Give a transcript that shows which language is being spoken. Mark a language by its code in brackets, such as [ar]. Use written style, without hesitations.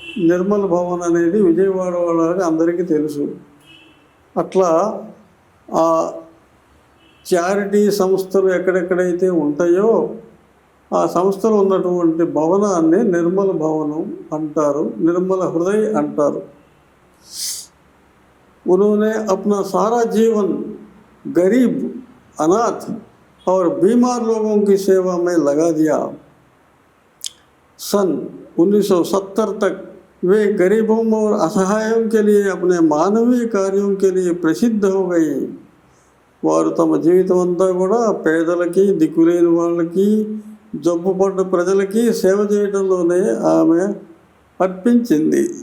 [te] నిర్మల్ భవన్ అనేది విజయవాడ వాళ్ళకి అందరికీ తెలుసు। అట్లా ఆ చారిటీ సంస్థలు ఎక్కడెక్కడైతే ఉంటాయో ఆ సంస్థలో ఉన్నటువంటి భవనాన్ని నిర్మల భవనం అంటారు, నిర్మల హృదయ్ అంటారు। [hi] उन्होंने अपना सारा जीवन गरीब, अनाथ और बीमार लोगों की सेवा में लगा दिया। सन 1970 तक वे गरीबों और असहायों के लिए अपने मानवीय कार्यों के लिए प्रसिद्ध हो गई। [te] వారు తమ జీవితం అంతా కూడా పేదలకి, దిక్కులేని వాళ్ళకి, జబ్బుపడ్డ ప్రజలకి సేవ చేయడంలోనే ఆమె అర్పించింది।